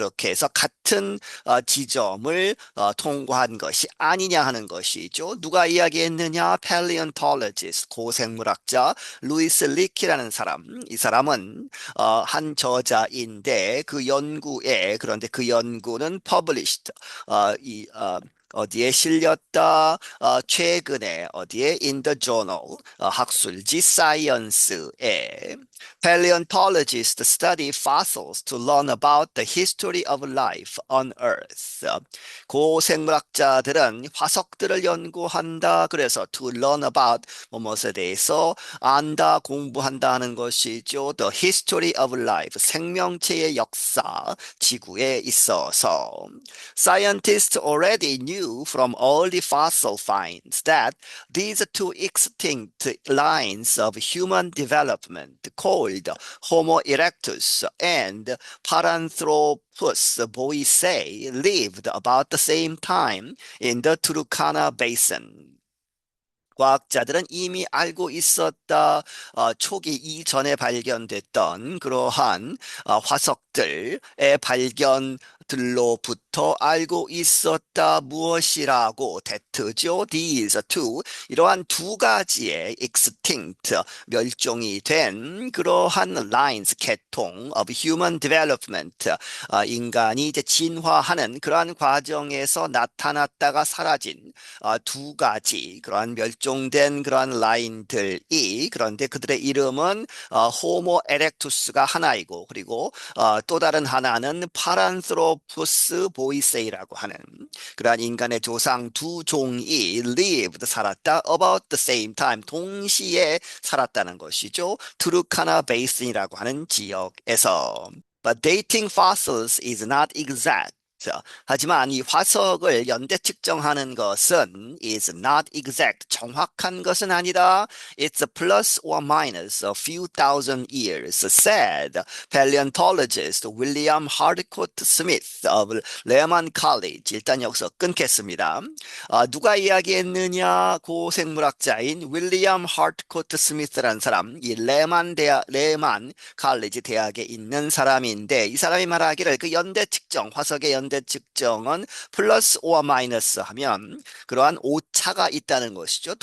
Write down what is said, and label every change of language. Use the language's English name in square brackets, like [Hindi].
[Korean] 그렇게 해서 같은 지점을 통과한 것이 아니냐 하는 것이죠. 누가 이야기했느냐? paleontologist, 고생물학자 루이스 리키라는 사람. 이 사람은 한 저자인데 그런데 그 연구는 published, 어디에 실렸다? 최근에 어디에 [English] in the journal [Korean] 학술지 [English] Science에 paleontologists study fossils to learn about the history of life on Earth. [Korean] 고생물학자들은 화석들을 연구한다. 그래서 [English] to learn about [Korean] 무엇에 대해서 안다, 공부한다 하는 것이죠. [English] The history of life, [Korean] 생명체의 역사, 지구에 있어서. [English] Scientists already knew from early fossil finds that these two extinct lines of human development called Homo erectus and Paranthropus boisei lived about the same time in the Turkana Basin. [Korean] 과학자들은 이미 알고 있었다. 초기 이전에 발견됐던 그러한 화석들의 발견들로부터 알고 있었다. 무엇이라고? 대트죠. [English] These two, [Korean] 이러한 두 가지의 extinct, 멸종이 된 그러한 lines, 계통 [English] of human development, [Korean] 인간이 이제 진화하는 그러한 과정에서 나타났다가 사라진 두 가지 그러한 멸종된 그러한 라인들이, 그런데 그들의 이름은 호모 에렉투스가 하나이고, 그리고 또 다른 하나는 파란스로푸스 보이세이라고 하는 그러한 인간의 조상 두 종이 lived, 살았다, [English] about the same time, [Korean] 동시에 살았다는 것이죠. 투르카나 베이슨이라고 하는 지역에서. [English] But dating fossils is not exact. [Korean] 자, 하지만 이 화석을 연대 측정하는 것은 [English] is not exact. [Korean] 정확한 것은 아니다. [English] It's a plus or minus a few thousand years, said paleontologist William Hardcourt Smith of Lehman College. [Korean] 일단 여기서 끊겠습니다. 누가 이야기했느냐? 고생물학자인 윌리엄 하트코트 스미스라는 사람, 이 레만 칼리지 대학에 있는 사람인데 이 사람이 말하기를 그 연대 측정, 화석의 연대 측정은 플러스 오어 마이너스 하면 그러한 오차가 있다는 것이죠.